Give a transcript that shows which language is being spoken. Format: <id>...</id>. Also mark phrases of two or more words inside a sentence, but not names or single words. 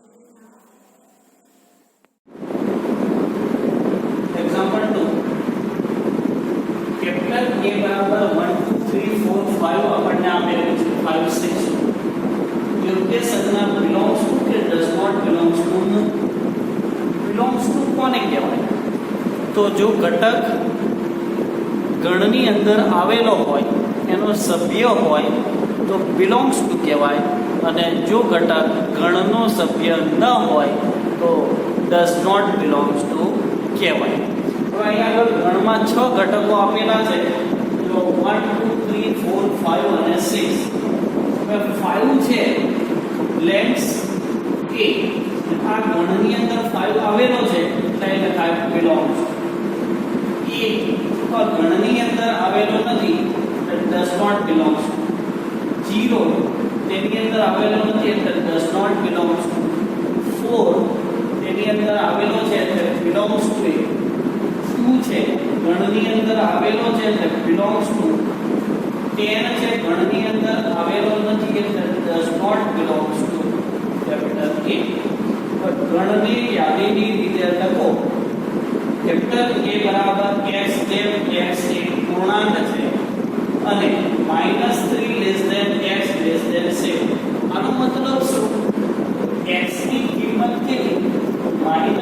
<gu>એક્ઝામ્પલ 2, બરાબર 1 2 3 4 5 આપણને આપેલું છે 5 6 યોગ્ય સંજ્ઞા</gu> <en>belongs to</en> <gu>કે</gu> <en>does not belongs to belongs to</en> <gu>કોને કહેવાય? તો જો ઘટક ગણની અંદર આવેલો હોય એનો સભ્ય હોય તો</gu> <en>belongs to</en> <gu>કહેવાય, અને જો ઘટક ગણનો સભ્ય ન હોય તો</gu> <en>does not belongs to</en> <gu>કહેવાય. હવે અહીંયા આગળ ગણમાં 6 ઘટકો આપેલા છે, તો 1 2 3 4 5 અને 6. હવે 5 છે લેન્સ A, આ ગણની અંદર 5 આવેલો છે એટલે 5 belongs. A આ ગણની અંદર આવેલો નથી એટલે</gu> <en>does not belongs.</en> <gu>0 તેની અંદર આવેલો નથી એટલે</gu> <en>does not belongs.</en> <gu>4 તેની અંદર આવેલો છે એટલે</gu> <en>belongs to it.</en> <gu>2 છે ગણની અંદર આવેલો છે એટલે</gu> <en>belongs to.</en> <gu>10 છે ગણની અંદર આવેલો નથી એટલે</gu> <en>does not belongs to capital A.</en> <gu>ગણની યાદીની રીતે લખો. કેપિટલ A બરાબર x જેમ x એક પૂર્ણાંક છે અને -3</gu> <en>less than x less than 7.</en> <gu>આનો મતલબ શું? x ની કિંમત કેટલી?</gu>